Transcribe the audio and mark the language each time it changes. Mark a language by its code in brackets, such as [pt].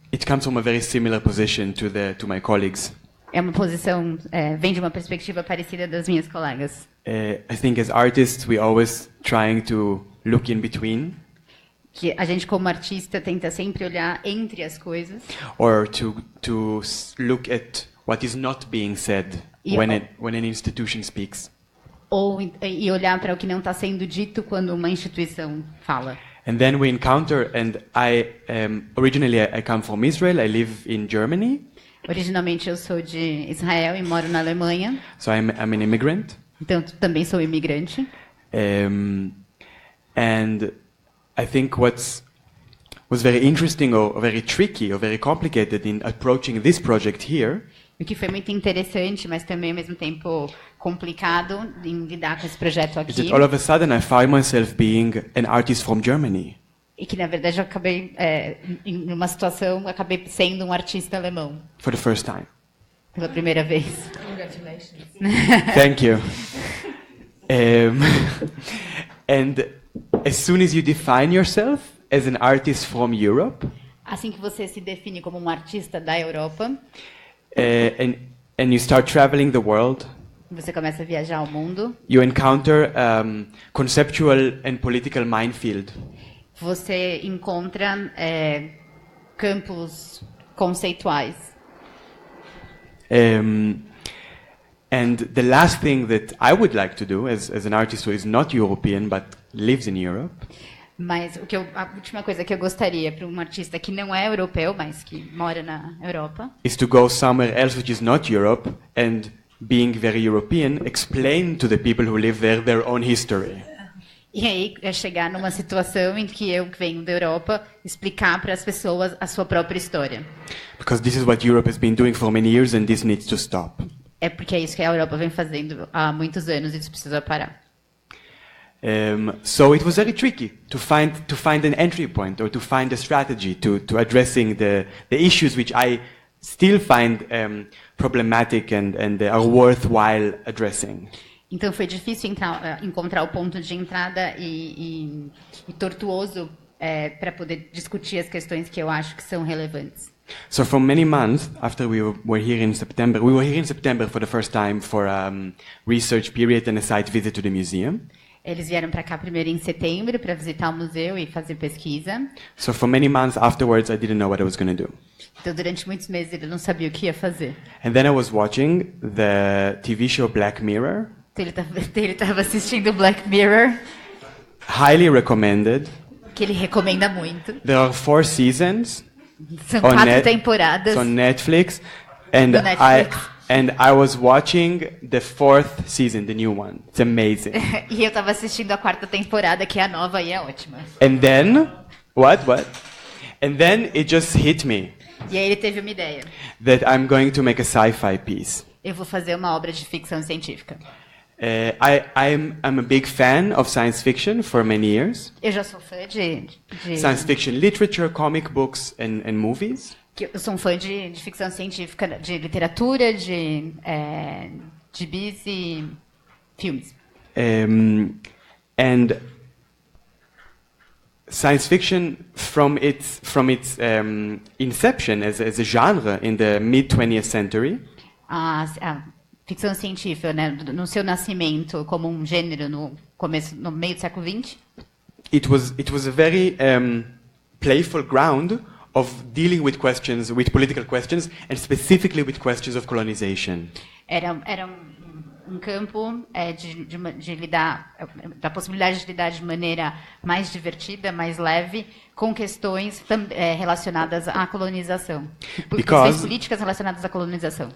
[en] it comes from a very similar position to my colleagues. [pt] É uma posição, vem de uma perspectiva parecida das minhas colegas. [en] I think as artists we always trying to look in between, [pt] Que a gente, como artista, tenta sempre olhar entre as coisas. [en] or to look at what is not being said Yeah. when an institution speaks. [pt] E olhar para o que não está sendo dito quando uma instituição fala. [en] And then we encounter, and originally I come from Israel, I live in Germany, [pt] Originalmente eu sou de Israel e moro na Alemanha, [en] so I'm an immigrant. [pt] então também sou imigrante. [en] And I think was very interesting or very tricky or very complicated in approaching this project here [pt] O que foi muito interessante, mas também ao mesmo tempo complicado em lidar com esse projeto [en] is that [pt] aqui. [en] all of a sudden I found myself being an artist from Germany. [pt] E que na verdade eu acabei em uma situação, eu acabei sendo um artista alemão [en] For the first time. [pt] pela primeira vez. [en] Thank you. And as soon as you define yourself as an artist from Europe, [pt] Assim que você se define como um artista da Europa, [en] and you start traveling the world, [pt] você começa a viajar ao mundo, [en] you encounter conceptual and political minefield. [pt] você encontra campos conceituais. [en] And the last thing that I would like to do as an artist who is not European but lives in Europe [pt] Mas a última coisa que eu gostaria para um artista que não é europeu, mas que mora na Europa, [en] is to go somewhere else which is not Europe and, being very European, explain to the people who live there their own history. [pt] e aí é chegar numa situação em que eu, que venho da Europa, explicar para as pessoas a sua própria história. [en] Because this is what Europe has been doing for many years and this needs to stop. [pt] É porque é isso que a Europa vem fazendo há muitos anos e isso precisa parar. [en] So it was very tricky to find an entry point or to find a strategy to addressing the issues which I still find problematic and are worthwhile addressing. [pt] Então foi difícil encontrar o ponto de entrada e tortuoso para poder discutir as questões que eu acho que são relevantes. [en] So for many months after we were here in September for the first time for research period and a site visit to the museum. [pt] Eles vieram para cá primeiro em setembro para visitar o museu e fazer pesquisa. [en] So for many months afterwards, I didn't know what I was going to do. [pt] Então durante muitos meses ele não sabia o que ia fazer. [en] And then I was watching the TV show Black Mirror. [pt] Então ele estava assistindo Black Mirror, [en] Highly recommended. [pt] que ele recomenda muito. [en] There are 4 seasons [pt] São [en] on [pt] 4 temporadas [en] on Netflix, and [pt] no Netflix. [en] I was watching the 4th season, the new one. It's amazing. [pt] E eu estava assistindo a 4ª temporada, que é a nova e é ótima. [en] And then what? And then it just hit me [pt] E aí ele teve uma ideia. [en] that I'm going to make a sci-fi piece. [pt] Eu vou fazer uma obra de ficção científica. [en] I'm a big fan of science fiction for many years. [pt] Eu já sou fã de [en] Science fiction literature, comic books, and movies. [pt] eu sou um fã de ficção científica, de literatura, de gibis e filmes. [en] And science fiction, from its inception as a genre in the mid-20th century, [pt] A ficção científica, né, no seu nascimento como um gênero no meio do século XX, [en] it was a very playful ground of dealing with political questions, and specifically with questions of colonization. [pt] era um campo de lidar, da possibilidade de lidar de maneira mais divertida, mais leve, com questões relacionadas à colonização. Questões políticas relacionadas à colonização.